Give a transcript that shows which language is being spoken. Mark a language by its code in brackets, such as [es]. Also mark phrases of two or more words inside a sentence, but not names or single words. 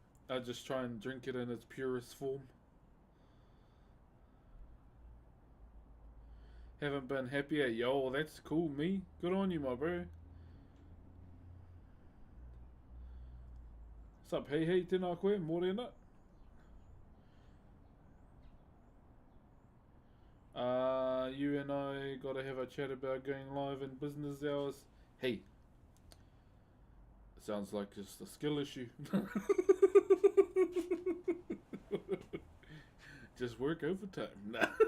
[en] I just try and drink it in its purest form. Haven't been happier. Yo, that's cool, me. Good on you, my bro. What's up? [mi] Hey, tēnā koe, morena. [en] You and I gotta have a chat about going live in business hours. Hey, sounds like just a skill issue. Just work overtime. Nah.